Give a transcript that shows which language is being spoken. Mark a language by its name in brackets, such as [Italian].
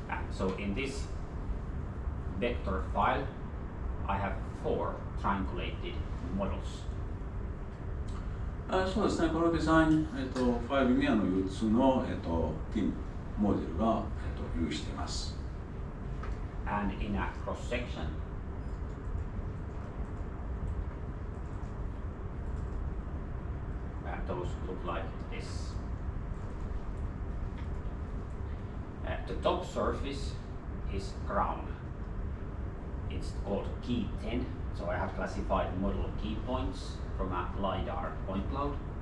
[English] So in this vector file, I have 4 triangulated models. [Japanese] そうですね、このデザイン、ファイルに4つの、TIN モデルが、用意しています。 [English] And in a cross section, those look like this. The top surface is ground. It's called key 10, so I have classified model key points from a LiDAR point cloud.